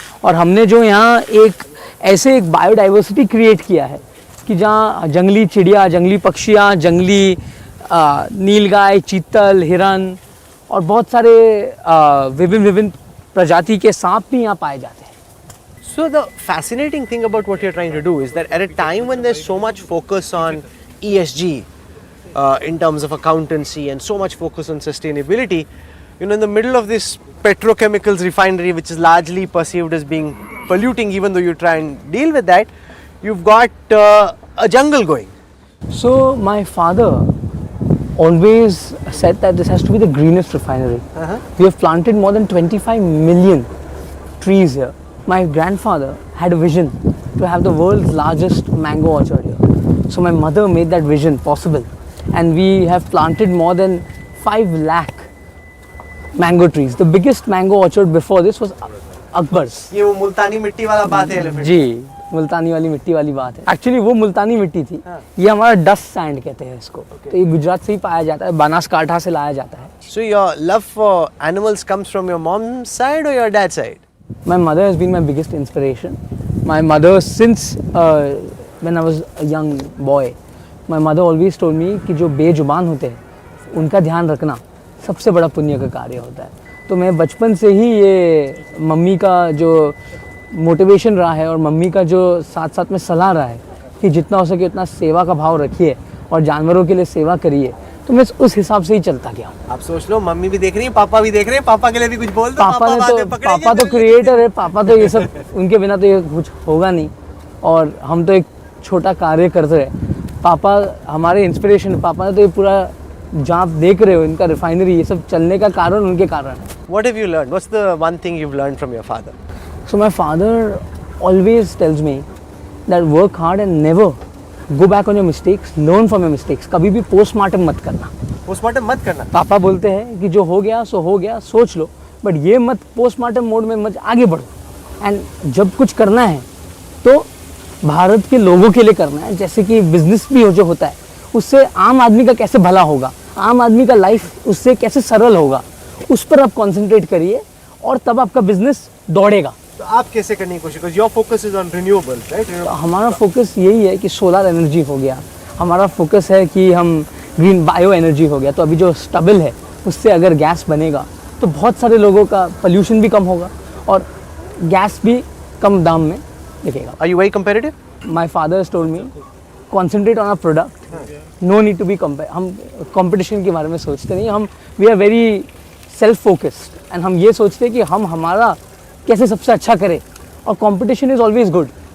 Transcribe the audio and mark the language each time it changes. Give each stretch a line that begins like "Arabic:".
Hindi: और हमने जो यहाँ एक ऐसे एक बायोडाइवर्सिटी क्रिएट किया है कि जहाँ जंगली चिड़िया, जंगली पक्षियाँ, जंगली नीलगाय, चीतल, हिरन और बहुत सारे विभिन्न प्रजाति के सांप भी यहाँ पाए जाते हैं.
English: So the fascinating thing about what you're trying to do is that at a time when there's so much focus on ESG in terms of accountancy and so much focus on sustainability, you know, in the middle of this petrochemicals refinery, which is largely perceived as being polluting, even though you try and deal with that, you've got a jungle going. So my father always said that this has to be the greenest refinery. We have planted more than 25 million trees here. My grandfather had a vision to have the world's largest mango orchard here. So my mother made that vision possible, and we have planted more than 5 lakh mango trees. The biggest mango orchard before this was Akbar's.
Hindi: ये वो मुल्तानी मिट्टी वाला बात है. जी, मुल्तानी वाली मिट्टी वाली बात है. एक्चुअली वो मुल्तानी मिट्टी थी. ये हमारा डस्ट सैंड कहते हैं इसको. तो ये गुजरात से ही पाया जाता है, बनासकांठा से लाया जाता है.
English: So your love for animals comes from your mom's side or your dad's side? My mother has been my biggest inspiration. My mother, since when I was a young boy, my mother always told me
Hindi: कि जो बेजुबान होते हैं उनका ध्यान रखना सबसे बड़ा पुण्य का कार्य होता है. तो मैं बचपन से ही ये मम्मी का जो मोटिवेशन रहा है और मम्मी का जो साथ साथ में सलाह रहा है कि जितना हो सके उतना सेवा का भाव रखिए और जानवरों के लिए सेवा करिए, तो मैं उस हिसाब से ही चलता गया हूँ. आप सोच लो, मम्मी भी देख रही है, पापा भी देख रहे हैं. पापा के लिए भी कुछ बोल दो. पापा तो क्रिएटर है. पापा तो ये सब, उनके बिना तो ये कुछ होगा नहीं. और हम तो एक छोटा कार्य करते हैं. पापा हमारे इंस्पिरेशन. पापा ने तो ये पूरा जहाँ आप देख रहे हो इनका रिफाइनरी, ये सब चलने का कारण उनके कारण है.
English: What have you learned? What's the one thing you've learned from your father? So my father always tells me that work hard and never go back on your mistakes, learn from your mistakes.
Hindi: कभी भी postmortem मत करना. Postmortem मत करना. पापा बोलते हैं कि जो हो गया सो हो गया, सोच लो, बट ये मत पोस्टमार्टम मोड में मत आगे बढ़ो. एंड जब कुछ करना है तो भारत के लोगों के लिए करना है. जैसे कि बिजनेस भी जो होता है उससे आम आदमी का कैसे भला होगा, आम आदमी का लाइफ उससे कैसे सरल होगा, उस पर आप कंसंट्रेट करिए और तब आपका बिजनेस दौड़ेगा. तो आप कैसे करने की कोशिश करो?
English: Your focus is on renewable, right?
Hindi: हमारा फोकस यही है कि सोलर एनर्जी हो गया. हमारा फोकस है कि हम ग्रीन बायो एनर्जी हो गया. तो अभी जो स्टबल है उससे अगर गैस बनेगा तो बहुत सारे लोगों का पोल्यूशन भी कम होगा और गैस भी कम दाम में दिखेगा।
English: Are you very competitive? My father has told me, concentrate on our product. No need to be
Hindi: हम कंपटीशन के बारे में सोचते नहीं, हम
English: we are very self focused and
Hindi: हम ये सोचते हैं कि हम हमारा कैसे सबसे अच्छा करें, और
English: Competition is always good.